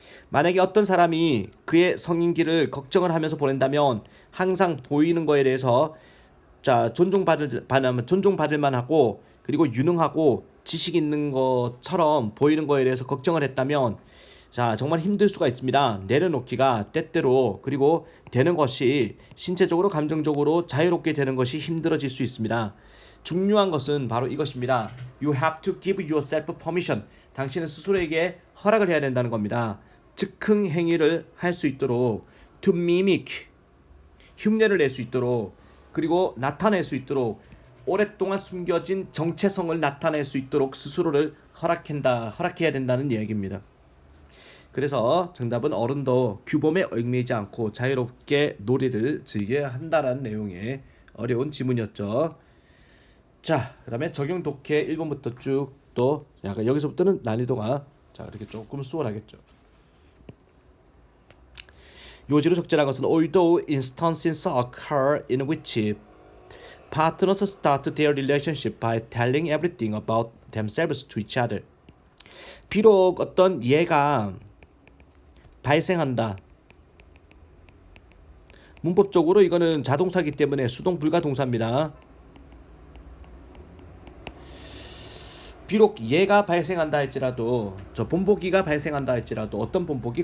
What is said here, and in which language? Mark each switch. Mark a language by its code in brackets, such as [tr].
[ko] 만약에 어떤 사람이 그의 성인기를 걱정을 하면서 보낸다면 항상 보이는 거에 대해서 자 존중받을 만하고 그리고 유능하고 지식 있는 것처럼 보이는 거에 대해서 걱정을 했다면 자 정말 힘들 수가 있습니다. 내려놓기가 때때로, 그리고 되는 것이 신체적으로 감정적으로 자유롭게 되는 것이 힘들어질 수 있습니다. 중요한 것은 바로 이것입니다. [en] You have to give yourself permission. [ko] 당신은 스스로에게 허락을 해야 된다는 겁니다. 즉흥 행위를 할 수 있도록, [en] to mimic, [ko] 흉내를 낼 수 있도록, 그리고 나타낼 수 있도록, 오랫동안 숨겨진 정체성을 나타낼 수 있도록 스스로를 허락해야 된다는 이야기입니다. 그래서 정답은 어른도 규범에 얽매이지 않고 자유롭게 놀이를 즐겨야 한다는 내용의 어려운 지문이었죠. 자, 그 다음에 적용 독해 1번부터 쭉 또 약간 여기서부터는 난이도가 자 이렇게 조금 수월하겠죠. 요지로 적절한 것은 [en] although instances occur in which partners start their relationship by telling everything about themselves to each other. [ko] 비록 어떤 예가 발생한다. 문법적으로 이거는 자동사기 때문에 수동 불가 동사입니다. 비록 예가 발생한다 할지라도, 저 본보기가 발생한다 할지라도 어떤 본보기?